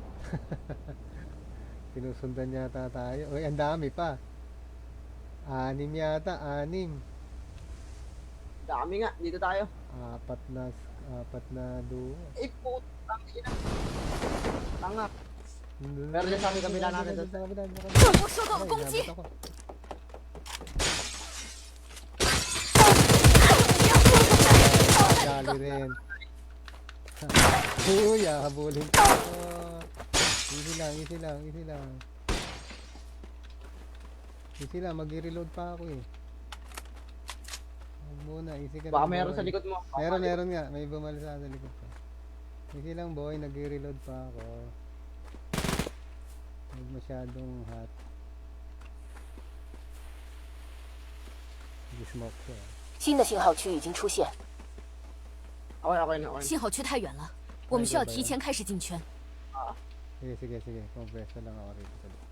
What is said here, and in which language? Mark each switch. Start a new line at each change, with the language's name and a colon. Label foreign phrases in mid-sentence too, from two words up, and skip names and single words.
Filipino: Sinusundan yata tayo. Uy, ang dami pa. 6 yata, 6. Dami nga, dito tayo. Apat na duo. Eh, putang ina. Tanga. Pero dyan sa amin, kabila natin doon.
Chinese: 我受到了攻击，
Filipino: Dali rin. Uy, habulin ko. Easy lang, easy lang, easy lang. Easy lang, mag-reload pa ako eh. Huwag muna, easy ka Baka lang, meron boy. sa likod mo. Meron nga, may bumalasa sa likod ko. Easy lang boy, nag-reload pa ako. Huwag masyadong hot. Hindi-smoke ko ah.
Chinese: 新的信号区已经出现，
Filipino: Okay.
Chinese: 信号区太远了，我们需要提前开始进圈。
Filipino: Sige. Compresso lang ako rito.